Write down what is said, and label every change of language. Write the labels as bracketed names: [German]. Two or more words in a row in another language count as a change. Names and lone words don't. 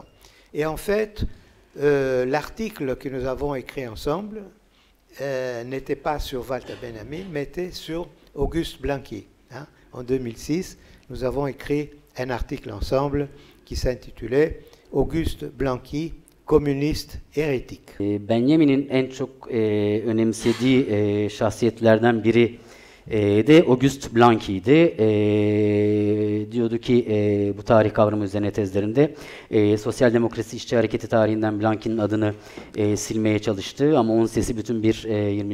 [French] Et en fait, l'article que nous avons écrit ensemble n'était pas sur Walter Benjamin, mais était sur Auguste Blanqui. Hein. En 2006, nous avons écrit un article ensemble qui s'intitulait Auguste Blanqui, komünist heretik. [Turkish] Benjamin'in en çok önemsediği şahsiyetlerden biri de Auguste Blanqui'ydi. Diyordu ki bu tarih kavramı üzerine tezlerinde sosyal demokrasi işçi hareketi tarihinden Blanqui'nin adını silmeye çalıştı ama onun sesi bütün bir 20.